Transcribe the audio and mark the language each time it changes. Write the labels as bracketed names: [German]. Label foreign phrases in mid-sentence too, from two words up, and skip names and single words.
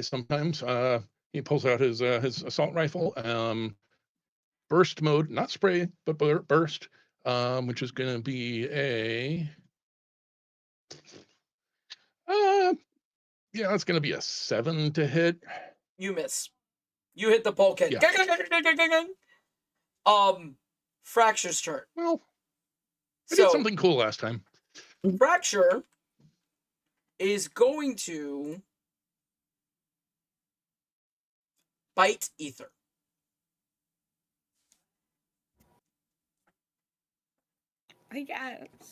[English] Sometimes he pulls out his assault rifle, burst mode, not spray, but burst, which is going to be a yeah, it's going to be a 7 to hit. You miss. You hit the bulkhead. Yeah. Gang, gang, gang, gang, gang, gang. Fracture's turn. Well, I So did something cool last time. Fracture is going to bite Ether. I guess.